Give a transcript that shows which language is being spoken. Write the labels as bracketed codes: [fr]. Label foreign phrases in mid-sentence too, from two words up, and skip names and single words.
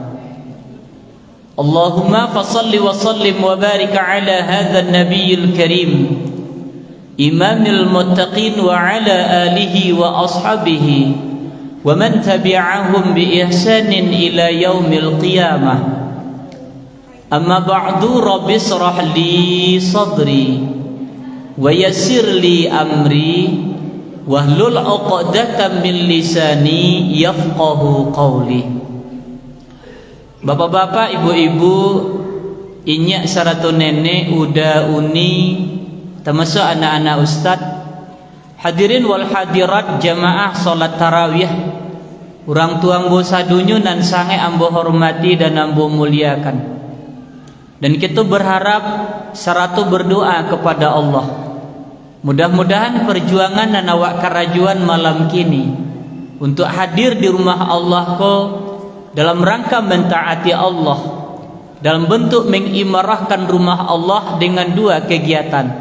[ar] اللهم فصل وسلم وبارك على هذا النبي الكريم إمام المتقين وعلى آله وأصحابه ومن تبعهم بإحسان إلى يوم القيامة أما بعد رب اشرح لي صدري ويسر لي أمري واحلل عقدة من لساني يفقه قولي. [min] Bapak-bapak, ibu-ibu, inyak saratu nenek, uda uni, termasuk anak-anak ustaz, [ar] الحاضرين والحاضرات [min] jamaah salat tarawih, orang tua ambo sadunyo nan sange ambo hormati dan ambo muliakan. [id] Dan kita berharap seratu berdoa kepada Allah, mudah-mudahan perjuangan dan awak kerajuan malam kini untuk hadir di rumah Allah ko dalam rangka mentaati Allah, dalam bentuk mengimarahkan rumah Allah dengan dua kegiatan.